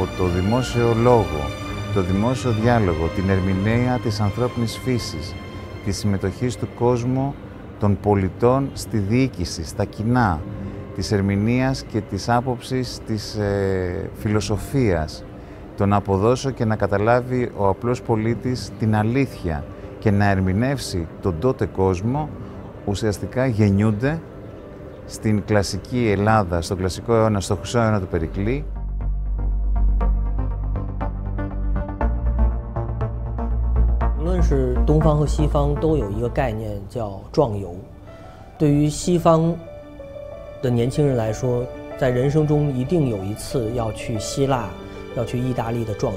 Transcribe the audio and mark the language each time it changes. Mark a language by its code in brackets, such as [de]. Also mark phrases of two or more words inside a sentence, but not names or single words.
[el] το δημόσιο λόγο, το δημόσιο διάλογο, την ερμηνεία της ανθρώπινης φύσης, τη συμμετοχή του κόσμου των πολιτών στη διοίκηση, στα κοινά, της ερμηνείας και της άποψης της φιλοσοφίας, το να αποδώσω και να καταλάβει ο απλός πολίτης την αλήθεια και να ερμηνεύσει τον τότε κόσμο, ουσιαστικά γεννιούνται στην κλασική Ελλάδα, στον κλασικό αιώνα, στο χρυσό αιώνα του Περικλή. [zh] 无论是东方和西方都有一个概念叫壮游。对于西方的年轻人来说，在人生中一定有一次要去希腊、要去意大利的壮游。